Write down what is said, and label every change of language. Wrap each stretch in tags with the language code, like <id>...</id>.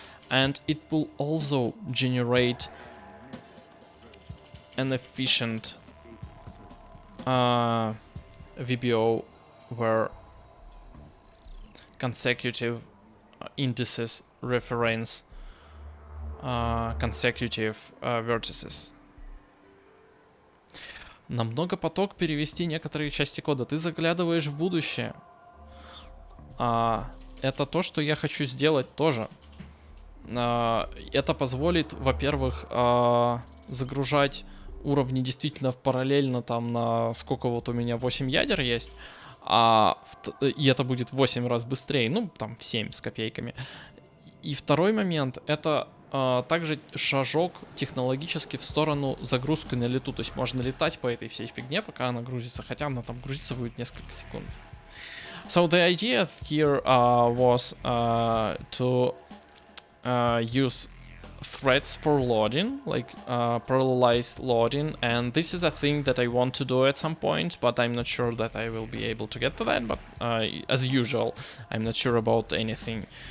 <en>And it will also generate an efficient VBO where consecutive indices reference consecutive vertices.</en> <ru>На многопоток перевести некоторые части кода. Ты заглядываешь в будущее. Это то, что я хочу сделать тоже. Это позволит, во-первых, загружать уровни действительно параллельно там на сколько вот у меня 8 ядер есть. И это будет в 8 раз быстрее, ну там в 7 с копейками. И второй момент, это также шажок технологически в сторону загрузки на лету. То есть можно летать по этой всей фигне, пока она грузится, хотя она там грузиться будет несколько секунд.</ru> <en>So the idea here was to use threads for loading, like parallelized loading, and this is a thing that I want to do at some point, but I'm not sure that I will be able to get to that, but as usual, I'm not sure about anything.</en>